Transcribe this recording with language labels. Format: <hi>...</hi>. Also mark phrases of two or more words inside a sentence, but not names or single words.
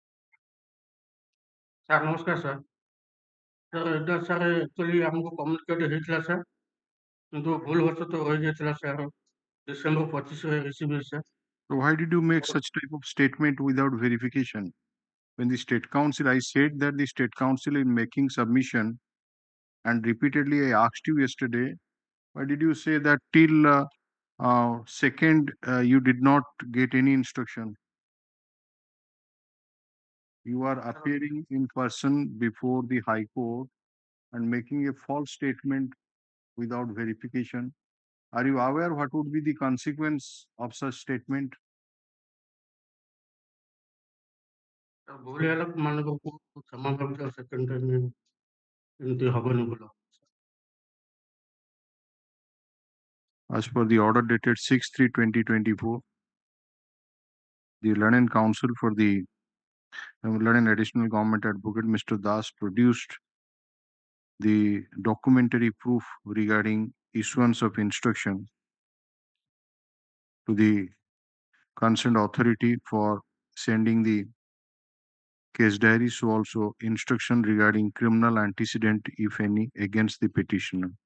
<en>Sir, namaskar, sir. Sir, actually, हमको communicate ହେଇଥିଲା sir,</en> <or>କିନ୍ତୁ ଭୁଲ ବଶତଃ ହୋଇଯାଇଥିଲା</or> <en>sir, December 25 receive sir. So why did you make such type of statement without verification? When the State Council, I said that the State Council is making submission, and repeatedly I asked you yesterday, why did you say that till second you did not get any instruction? You are appearing in person before the High Court and making a false statement without verification. Are you aware what would be the consequence of such statement?</en> <or>ଭୁଲ ହେଲା ମାନଙ୍କୁ କ୍ଷମା ମାଗୁଛି</or> <en>second time</en> <or>ଏମିତି ହବନି ଭଲ।</or> <en>As per the order dated 6/3/2024, the Learned Counsel for the Learned Additional Government Advocate Mr. Das produced the documentary proof regarding issuance of instruction to the concerned authority for sending the case diary, so also instruction regarding criminal antecedent, if any, against the petitioner.</en>